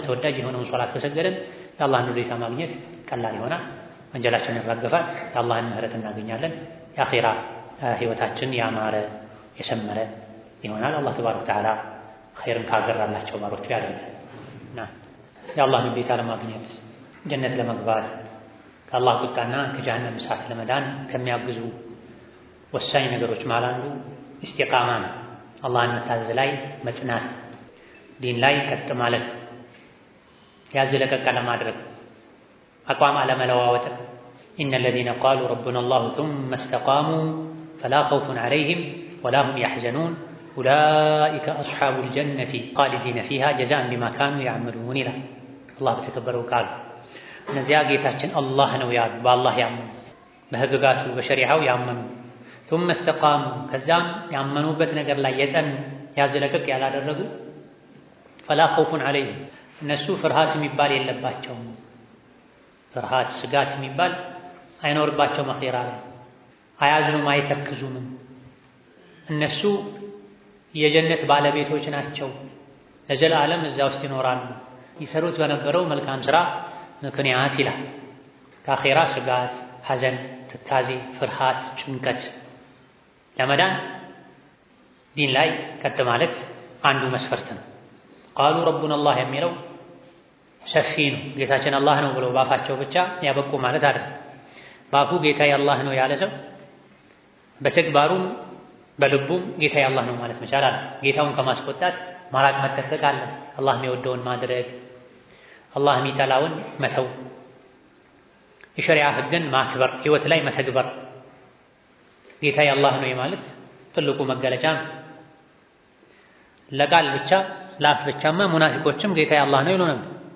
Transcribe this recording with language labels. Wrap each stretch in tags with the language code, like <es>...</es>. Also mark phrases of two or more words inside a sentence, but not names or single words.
<am>ተወዳጅ የሆነውን ሶላት ከሰገደን የአላህን ውዴታ ማግኘት ቀላል ይሆናል ወንጀላችንን ይራገፋል የአላህን ምህረት እናገኛለን የአኺራ ህይወታችን ያማረ የሰመረ ይሆናል</am> <ar>الله تبارك وتعالى</ar> <am>ኸይርን ካገራላቸው ባሮቹ ያደርጋልና የአላህን ውዴታ ለማግኘት ጀነት ለመግባት ከአላህ ቁጣና ከጀሃነም እሳት ለመዳን ከሚያግዙ ወሳኝ ነገሮች ማለት አንዱ ኢስቲቃማ ነው አላህን መታዘዝ ላይ መጽናት ዲን ላይ ቀጥ ማለት ያዝ ለቀቅ ለማድረግ አቋም አለመለዋወጥ</am> <ar>إن الذين قالوا ربنا الله ثم استقاموا فلا خوف عليهم ولا هم يحزنون أولئك أصحاب الجنة خالدين فيها جزاء بما كانوا يعملون إلى الله بتكبروا قال نزيا</ar> <am>ጌታችን አላህ ነው ያሉ በአላህ ያመኑ በህግጋቱ በሸሪዓው ያመኑ</am> <ar>ثم استقاموا</ar> <am>ከዛም ያመኑበት ነገር ላይ የጸኑ ያዝለቀቅ ያላደረጉ</am> <ar>فلا خوف عليهم</ar> <am>እነሱ ፍርሃት የሚባል የለባቸውም ፍርሃት ስጋት የሚባል አይኖርባቸውም አኺራ ላይ አያዝኑም አይተክዙም እነሱ የጀነት ባለቤቶች ናቸው ለዘላለም እዛ ውስጥ ይኖራሉ ይሰሩት በነበረው መልካም ስራ ምክንያት ይላል ከአኺራ ስጋት ሐዘን ትካዜ ፍርሃት ጭንቀት ለመዳን ዲን ላይ ቀጥ ማለት አንዱ መስፈርት ነው</am> <ar>قالوا ربنا الله</ar> <am>የሚለው ሰፊ ነው ጌታችን አላህ ነው ብለው ባፋቸው ብቻ ያበቁ ማለት አይደለም ባፉ ጌታዬ አላህ ነው ያለ ሰው በተግባሩም በልቡም ጌታዬ አላህ ነው ማለት መቻል አለ ጌታውን ከማስቆጣት ማራቅ መጠንቀቅ አለ አላህ የሚወደውን ማድረግ አላህ የሚጠላውን መተው የሸሪዓ ህግን ማክበር ህይወት ላይ መተግበር ጌታዬ አላህ ነው ማለት ትልቁ መገለጫ ለቃል ብቻ ለአፍ ብቻማ ሙናፊቆችም ጌታ አላህ ነው ይሉ ነበር።</am>